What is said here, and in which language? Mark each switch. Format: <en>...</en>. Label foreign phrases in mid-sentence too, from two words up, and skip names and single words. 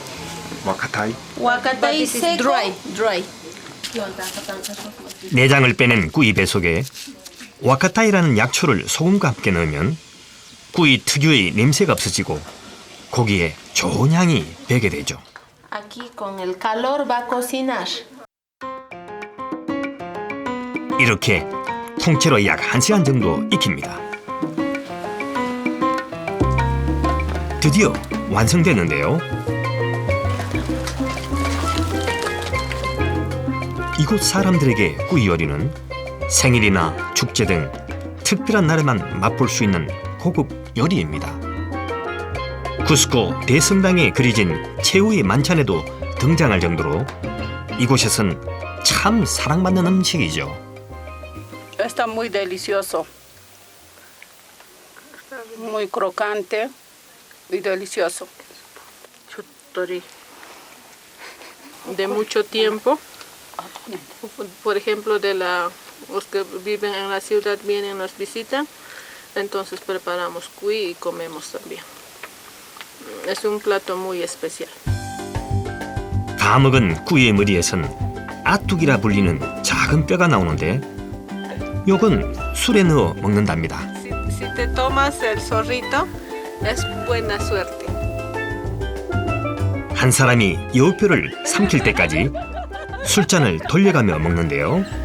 <ko>와카타이.</ko> <es>Huacatay seco. Dry.</es> <ko>내장을 빼낸 꾸이 배속에 와카타이라는 약초를 소금과 함께 넣으면 꾸이 특유의 냄새가 없어지고 고기에 좋은 향이 배게 되죠.</ko> <es>Aquí con el calor va a cocinar.</es> <ko>이렇게 통째로 약 1시간 정도 익힙니다. 드디어 완성됐는데요. 이곳 사람들에게 꾸이 요리는 생일이나 축제 등 특별한 날에만 맛볼 수 있는 고급 요리입니다. 쿠스코 대성당에 그려진 최후의 만찬에도 등장할 정도로 이곳에선 참 사랑받는 음식이죠.</ko> <es>Está muy delicioso, muy crocante y delicioso. Chutori. De mucho tiempo, por ejemplo, los que viven en la ciudad vienen y nos visitan, entonces preparamos cuy y comemos también. Es un plato muy especial.</es> <ko>다 먹은 꾸이의 머리에선 아뚝이라 불리는 작은 뼈가 나오는데 요건 술에 넣어 먹는답니다.</ko> <es>Si te tomas el zorrito, es buena suerte.</es> <ko>한 사람이 여우뼈를 삼킬 때까지 술잔을 돌려가며 먹는데요.</ko>